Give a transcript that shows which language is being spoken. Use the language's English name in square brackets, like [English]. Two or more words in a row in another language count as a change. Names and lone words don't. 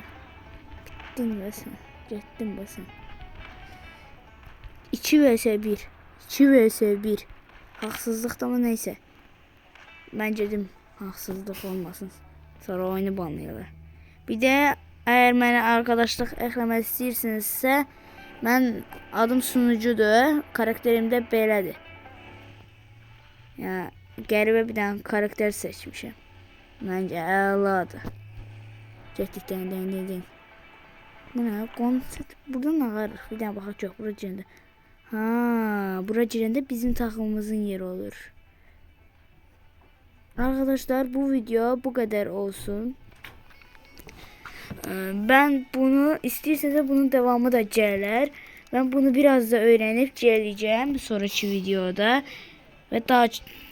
[Turkish] Gittin be sen. Gittin be sen. 2 vs 1. 2 vs 1. Haksızlık da mı neyse. Ben dedim haksızlık olmasın. [Azerbaijani] Sonra oyunu banlayırlar. Bir de eğer mənə arkadaşlıq eklemek istəyirsinizsə, mən adım sunucudur. Karakterim də belədir. Ya qəribə bir dənə karakter seçmişəm. Məncə əladır. Getdik den. Bu nə? Konsept buradan ağarıq. Bir dənə baxaq yox, bura girəndə. Ha, bura girəndə bizim takımımızın yeri olur. [Turkish] Arkadaşlar bu video bu kadar olsun. Ben bunu istiyorsanız bunun devamı da gelir. Ben bunu biraz da öğrenip geleceğim sonraki videoda ve daha